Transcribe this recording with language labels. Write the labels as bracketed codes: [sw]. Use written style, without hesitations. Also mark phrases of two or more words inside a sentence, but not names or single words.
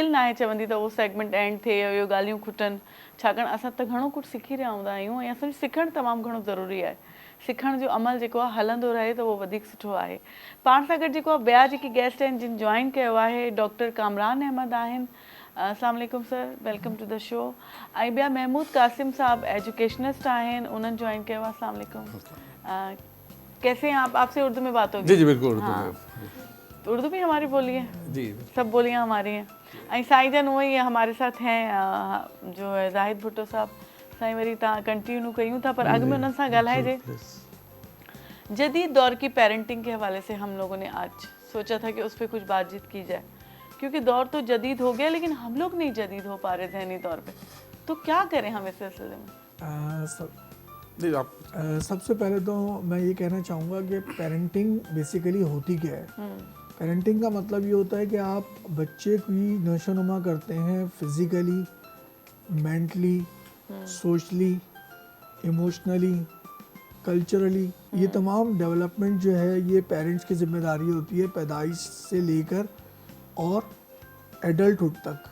[sd] न आहे चवंदी त उहो [en] segment end [sd] थिए इहो ॻाल्हियूं खुटनि छाकाणि असां त घणो कुझु सिखी रहिया हूंदा आहियूं ऐं असांजो सिखणु तमामु घणो ज़रूरी आहे सिखण जो अमल जेको आहे हलंदो रहे त उहो वधीक सुठो आहे पाण सां गॾु जेको आहे ॿिया जेके गेस्ट आहिनि जिन जॉइन कयो आहे डॉक्टर कामरान अहमद आहिनि [ar] السلام علیکم [sd] सर [en] welcome to the show [sd] ऐं ॿिया महमूद कासिम साहब एजुकेशनिस्ट आहिनि उन्हनि जॉइन कयो आहे [ar] السلام علیکم [ur] کیسے ہیں آپ آپ سے اردو میں بات ہوگی جی جی بالکل اردو ہاں. میں اردو بھی ہماری بولی ہے جی سب بولیاں ہماری ہیں [sd] ऐं साईं जन उहे ई [ur] ہمارے ساتھ ہیں جو ہے زاہد بھٹو صاحب [sd] साईं वरी तव्हां कंटिन्यू कयूं था पर अॻु में उन्हनि सां ॻाल्हाइजे [ur] جدید دور کی پیرنٹنگ کے حوالے سے ہم لوگوں نے آج سوچا تھا کہ اس پر کچھ بات چیت کی جائے کیونکہ دور تو جدید ہو گیا لیکن ہم لوگ نہیں جدید ہو پا رہے ذہنی طور پہ تو کیا کریں ہم اس سلسلے میں سب سے پہلے تو میں یہ کہنا چاہوں گا کہ [en] parenting basically [ur] ہوتی کیا ہے پیرنٹنگ کا مطلب یہ ہوتا ہے کہ آپ بچے کی نشوونما کرتے ہیں [en] physically mentally socially emotionally culturally [ur] یہ تمام ڈیولپمنٹ جو ہے یہ پیرنٹس کی ذمہ داری ہوتی ہے پیدائش سے لے کر اور ایڈلٹ ہڈ تک